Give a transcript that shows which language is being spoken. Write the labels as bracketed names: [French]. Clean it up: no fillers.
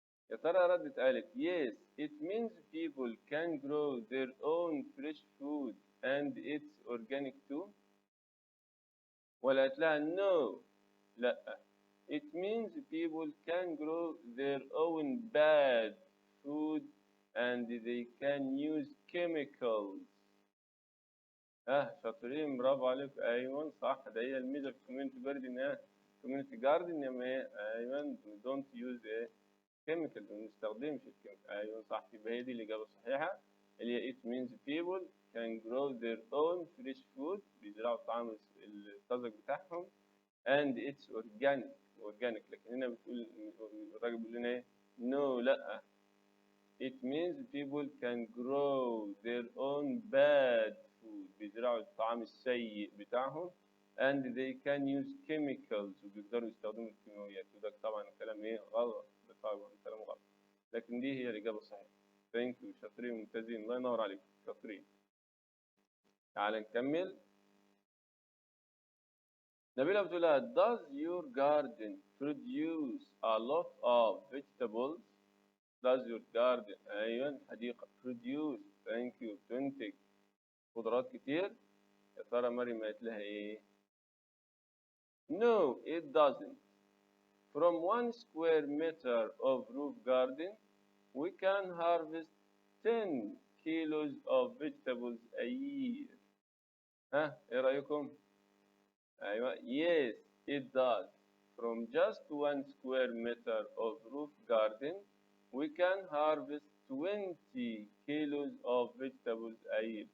[Arabic] يا ترى ردت قالت [English] yes it means people can grow their own fresh food and it's organic too، [Arabic] ولا قالت لها [English] no لا it means people can grow their own bad food and they can use chemicals؟ [Arabic] شاطرين برافو عليك. ايوه صح، ده هي الميزه في الكوميونتي جاردن. كوميونتي جاردن ايوه [English] don't use chemical, [Arabic] ما بنستخدمش الكيميكال. ايوه صح، يبقى هي دي الاجابه الصحيحه اللي هي [English] it means people can grow their own fresh food، [Arabic] بيزرعوا الطعام الطازج بتاعهم [English] and it's organic. [Arabic] لكن هنا بتقول الراجل بيقول لنا ايه؟ [English] no لا it means people can grow their own bad food، [Arabic] بيزرعوا الطعام السيء بتاعهم [English] and they can use chemicals، [Arabic] وبيقدروا يستخدموا الكيماويات. وده طبعا كلام ايه؟ غلط، ده طبعا كلام غلط، لكن دي هي الإجابة الصحيحة. [English] thank you [Arabic] شاطرين ممتازين، الله ينور عليكم شاطرين. تعال نكمل. نبيلة بتقول لها [English] does your garden produce a lot of vegetables؟ does your garden [Arabic] أيوة الحديقة [English] produce thank you [Arabic] تنتج خضروات كتير؟ يا ترى مريم قالت لها إيه؟ [English] no it doesn't. From 1 square meter of roof garden we can harvest 10 kilos of vegetables a year. [Arabic] إيه رأيكم؟ أيوة [English] yes it does. From just 1 square meter of roof garden we can harvest 20 kilos of vegetables a year.